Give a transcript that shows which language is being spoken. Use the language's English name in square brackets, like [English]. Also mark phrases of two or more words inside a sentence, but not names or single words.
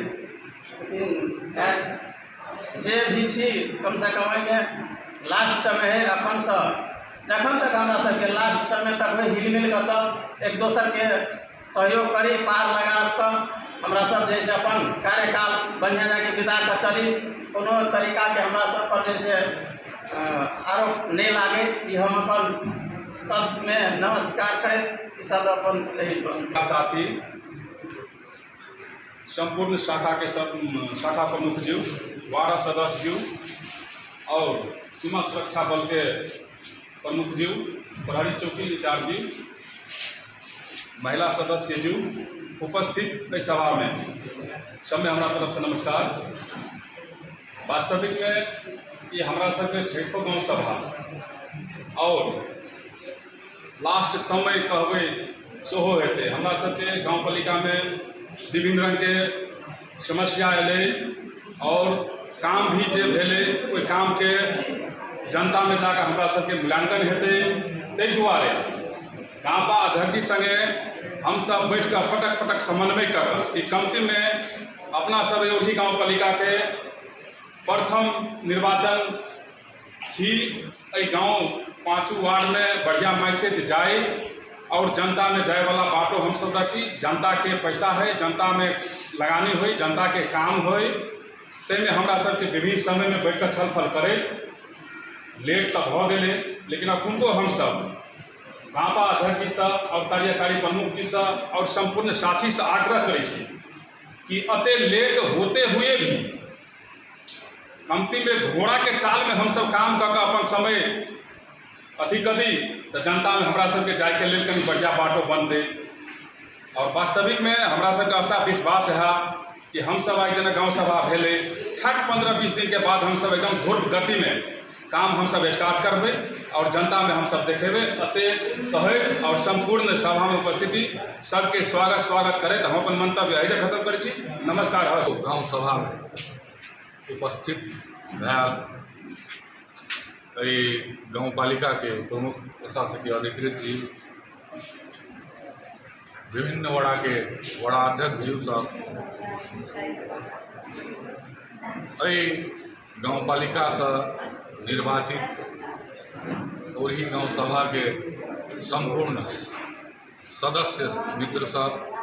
[Maithili] लेकिन जे भी छी कम से कम में लास्ट समय है अखन से जखन तक हमरा सबके लास्ट समय तक हिल मिल कर सब एक दोसर के सहयोग करी पार लगा कर हमरा सब जैसे अपन कार्यकाल बढ़िया जाके बिता कर चली कोनो तरीका के हमरा सब पर जैसे आरोप नहीं लागे कि हम अपन सब में नमस्कार करें सब अपन साथी संपूर्ण शाखा के सब शाखा प्रमुख जी वार्ड सदस्य जी और सीमा सुरक्षा बल के प्रमुख जी प्रहरी चौकी इंचार्ज जी महिला सदस्य जी उपस्थित इस सभा में सब में हमारा तरफ से नमस्कार। वास्तविक में ये हमारा सबके क्षेत्रों गाँव सभा और लास्ट समय कहबे सेहो हेतै। हमरा सबके गाँव पालिका में विभिन्न रंग के समस्या एलै और काम भी जे भेलै ओहि काम के जनता में जाकर हमरा सबके मूल्यांकन हेतै। ताहि दुआरे गाँव अध्यक्ष संगे हम सब बैठ कर फटक समन्वय कर कमती में अपना सब योगी गाँव पालिका के प्रथम निर्वाचन थी गाँव 5 वार्ड में बढ़िया मैसेज जाए और जनता में जाए वाला बातों हम सब रखी। जनता के पैसा है जनता में लगानी हो जनता के काम हो में हमरा सबके विभिन्न समय में बैठ कर छलफल करे। लेट तो भ गए लेकिन अखुनको हम सब गाँव अध्यक्ष जी से और कार्यकारी प्रमुख जी से और संपूर्ण साथी से आग्रह करै छी कि अते लेट होते हुए भी कमती में घोड़ा के चाल में हम सब काम कर अपन समय अथी करी तो जनता में हमरा सबके जाए के लिए कहीं बढ़िया बाटो बनते। और वास्तविक में हमरा सबके आशा विश्वास है कि हम सब आज जना गाँव सभा भेले ठक 15-20 दिन के बाद हम सब एकदम धूर्त गति में काम हम सब स्टार्ट करबे और जनता में हम सब देखेबे। अते कहे और संपूर्ण सभा में उपस्थिति सबके स्वागत करे तो हम अपन मंतव्य अहिजे खत्म करै छी। नमस्कार। गाँव सभा में उपस्थित गाँव पालिका के प्रमुख प्रशासकीय अधिकृत जी विभिन्न वड़ा के वड़ाध्यक्ष जी सब गाँव पालिका से निर्वाचित और ही गाँव सभा के संपूर्ण सदस्य मित्र सब